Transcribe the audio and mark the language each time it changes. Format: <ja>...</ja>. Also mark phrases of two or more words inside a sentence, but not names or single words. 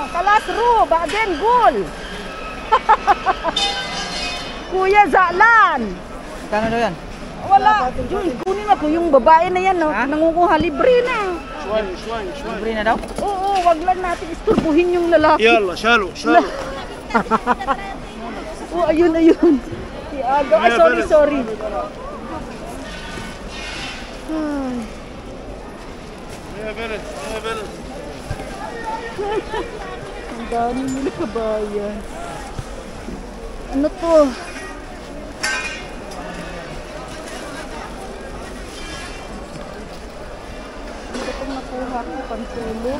<tl>Kalas ro. Baden gol. Kuya Zalan. Kano daw yan? Wala. Yun, kunin mo ko yung babae na yan. No? Nangunguha libre na. Libre na daw? Oo, wag lang natin isturbuhin yung lalaki.</tl> <ar>يلا شالوا شالوا</ar> <tl>Oh, ayun. Si Aga. Ah, sorry. Ay.</tl> <ar>يا بلد يا بلد</ar> <tl>Ang dami nila kabayan. Ano to? Ito itong nakuha ko, pantulog.</tl>